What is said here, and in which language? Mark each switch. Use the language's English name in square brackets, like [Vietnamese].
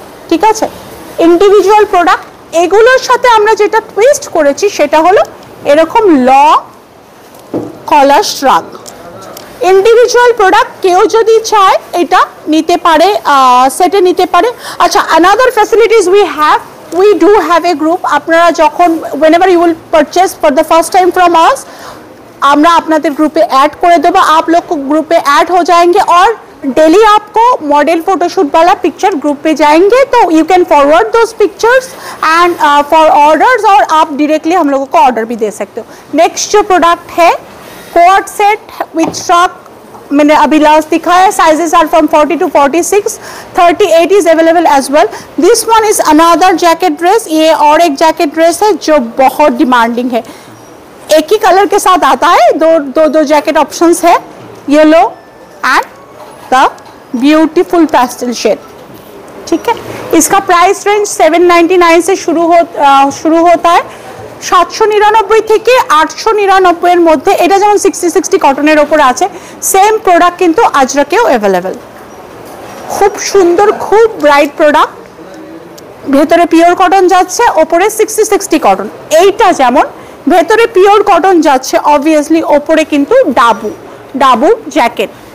[Bangla] ঠিক আছে, individual product. এগুলোর সাথে আমরা যেটা টুইস্ট করেছি সেটা হলো এরকম লং কলার শ্রাগ। ইন্ডিভিজুয়াল প্রোডাক্ট কেউ যদি চায় এটা নিতে পারে, সেটে নিতে পারে। [English] আচ্ছা, another facilities we do have a group। [Bangla] আপনারা যখন [English] whenever you will purchase for the first time from us, [Bangla] আমরা আপনাদের ग्रुपे ऐड करे देबो, [Hindi] आप लोग को ग्रुप पे ऐड हो जाएंगे और डेली आपको मॉडल फोटोशूट वाला पिक्चर ग्रुप पे जाएंगे, [English] तो you can forward those pictures and for orders, [Hindi] और आप डायरेक्टली हम लोगों को ऑर्डर भी दे सकते हो। नेक्स्ट जो प्रोडक्ट है कोट सेट विथ स्टॉक, मैंने अभी लास्ट दिखाया, [English] Sizes are from 40 to 46, 38 is available as well. This one is another jacket dress, [Hindi] ये और एक जैकेट ड्रेस है जो बहुत डिमांडिंग है। एक ही कलर के साथ आता है, दो जैकेट ऑप्शंस है, [English] Yellow and the beautiful pastel shade. [Hindi] ठीक है, इसका प्राइस रेंज 799 से शुरू होता है, 799 [Bangla] থেকে 899 এর মধ্যে। এটা যেমন 60 কটনের উপরে আছে, সেম প্রোডাক্ট কিন্তু আজরাকেও অ্যাভেলেবেল। খুব সুন্দর, খুব ব্রাইট প্রোডাক্ট, ভেতরে পিওর কটন যাচ্ছে, ওপরে 60 কটন। এইটা যেমন ভেতরে পিওর কটন যাচ্ছে, অবভিয়াসলি ওপরে কিন্তু ডাবু জ্যাকেট।